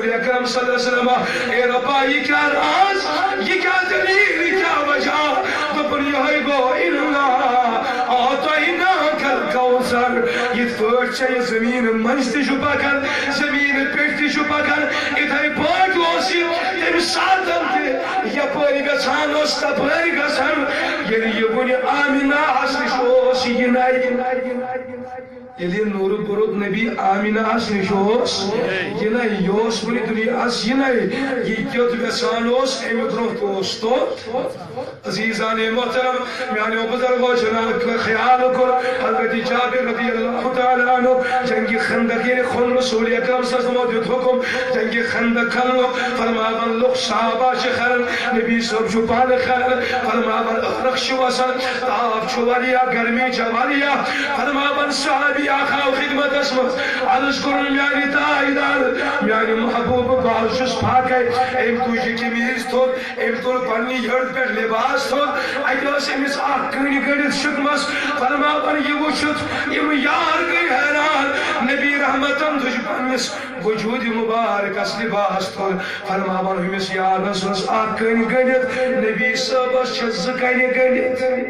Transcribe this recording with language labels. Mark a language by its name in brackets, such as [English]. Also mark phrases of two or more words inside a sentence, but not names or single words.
[Kashmiri] اکرم [Arabic] صلی اللہ علیہ وسلم [Kashmiri] اے ربا [Urdu] یہ کیا راز یہ کیا دلیل یہ کیا وجہ [Kashmiri] دوپن یہ گو اللہ [Arabic] اعطیناک الکوثر [Kashmiri] یہ پٲٹھۍ چھےٚ یہ زمین منٛز تہِ چھُ پکان زمین پیٹھ تہِ چھُ پکان یِتھے پٲٹھۍ اوس یہِ تمہِ ساتن تہِ یپٲرۍ گژھان اوس تپٲرۍ گژھان ییٚلہِ یہِ وُنہِ آمِناہس نِش اوس یِنَے ییٚلہِ نوٗرٕ بُرُد نبی آمِناہس نِش اوس یِنَے یہِ اوس وُنہِ دُنیاہس یِنَے یہِ کیُتھ یژھان اوس اَمہِ برٛونٛہہ تہِ اوس توٚت عزیزان محترم میٛانیو بُزرگو چھُنہٕ خیال کوٚر حضرت جابر [Arabic] رضی اللہ تعالیٰ عنہ [Kashmiri] جنگِ خندق ییٚلہِ کھوٚن رسول اکرم [Arabic] صلی اللہ علیہ [Kashmiri] وسلمو دیُت حُکم جنگِ خندق کھننُک فرماون لُکھ صحابہ چھِ کھران نبی صٲب چھُ پانہٕ کھران فرماون ٲرَق چھُ وسان تاپھ چھُ واریاہ گرمی چھےٚ واریاہ فرماون صحابی اکھ آو خدمتس منٛز عرض کوٚرُن میٛانہِ تاجدار میٛانہِ محبوٗبہٕ بہٕ حظ چھُس فاقے أمۍ تُج یہِ قمیٖض تھوٚد أمۍ تُل پننہِ یٔڈ پٮ۪ٹھ لباس تھوٚد اَتہِ ٲس أمِس اکھ کٔنۍ گٔنڈِتھ شِکمس فرماون یہِ وٕچھِتھ یِم یار گٔے حٲران نبی رحمتن تُج پننِس وجوٗدِ مُبارکس لباس تھوٚد فرماون ہُمِس یارس ٲس اکھ کٔنۍ گٔنڈِتھ نبی صٲبس چھِ 2 کَنہِ گٔنڈِتھ